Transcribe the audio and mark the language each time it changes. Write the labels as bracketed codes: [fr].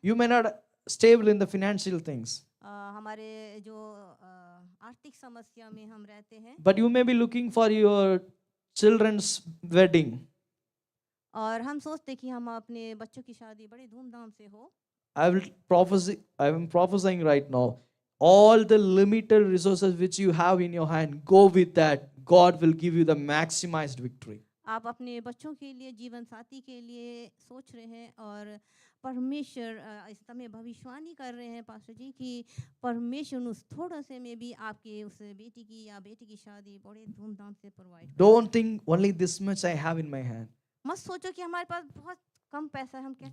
[en] you may not stable in the financial things. [hi] हमारे जो आर्थिक समस्या में हम रहते हैं, [en] But you may be looking for your children's wedding. [hi] और हम सोचते कि हम अपने बच्चों की शादी बड़े धूमधाम से हो। [en] I am prophesying right now. All the limited resources which you have in your hand, go with that. God will give you the maximized victory. [hi] आप अपने बच्चों के लिए, जीवन साथी के लिए सोच रहे हैं और परमेश्वर इस समय भविष्यवाणी कर रहे हैं पास्टर जी कि परमेश्वर उस थोड़ा से में भी आपके उस बेटी की या बेटी की शादी बड़े धूमधाम से provide. [en] Don't think only this much I have in my hand. [hi] मत सोचो कि हमारे पास बहुत कम पैसा है, हम कैसे